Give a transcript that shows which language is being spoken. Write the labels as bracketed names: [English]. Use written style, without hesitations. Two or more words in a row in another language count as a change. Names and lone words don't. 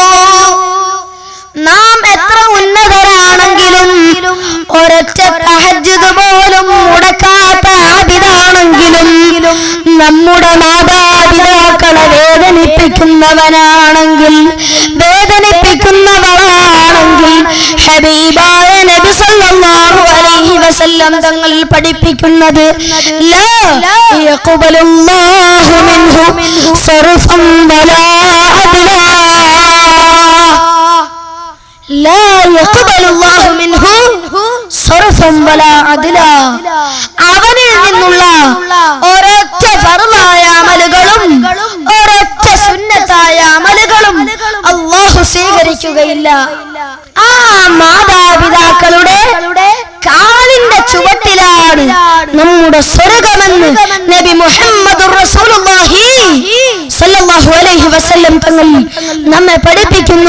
[Malayalam] നാം എത്ര ഉന്നതരാണെങ്കിലും, ഒരൊറ്റ തഹജ്ജുദ് പോലും മുടക്കാത്ത ആബിദാണെങ്കിലും, നമ്മുടെ മാതാപിതാക്കളെ വേദനിപ്പിക്കുന്നവനാണെങ്കിൽ, വേദനിപ്പിക്കുന്നവളാണെങ്കിൽ, ഹബീബായ നബി [Arabic] صلى الله عليه وسلم [Malayalam] തങ്ങൾ പഠിപ്പിക്കുന്നത് [Arabic] لا يقبل الله منه صرفا ولا عدلا. لا يقبل الله منه صرفا ولا عدلا. [Malayalam] അവനിൽ നിന്നുള്ള ഒരൊറ്റ ഫർളായ അമലുകളും ഒരൊറ്റ സുന്നത്തായ അമലുകളും അല്ലാഹു സ്വീകരിക്കുകയില്ല. ആ മാതാപിതാക്കളുടെ കാലിന്റെ ചുവട്ടിലാണ് നമ്മുടെ സ്വർഗ്ഗമെന്ന് നബി [Arabic] محمد رسول الله صلى الله عليه وسلم [Malayalam] തങ്ങൾ നമ്മെ പഠിപ്പിക്കുന്നു.